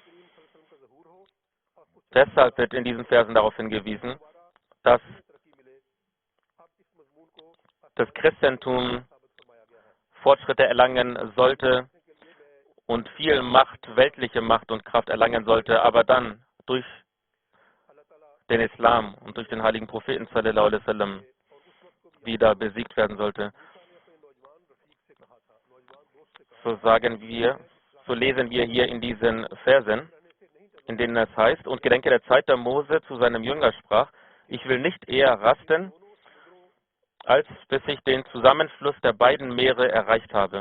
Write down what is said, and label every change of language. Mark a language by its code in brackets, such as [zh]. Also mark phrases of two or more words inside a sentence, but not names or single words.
[de] Deshalb wird in diesen Versen darauf hingewiesen, dass das Christentum Fortschritte erlangen sollte und viel Macht, weltliche Macht und Kraft erlangen sollte, aber dann durch den Islam und durch den heiligen Propheten [ar] صلى الله عليه وسلم [de] wieder besiegt werden sollte. So lesen wir hier in diesen Versen, in denen es heißt, und gedenke der Zeit, da Mose zu seinem Jünger sprach, ich will nicht eher rasten, als bis ich den Zusammenfluss der beiden Meere erreicht habe.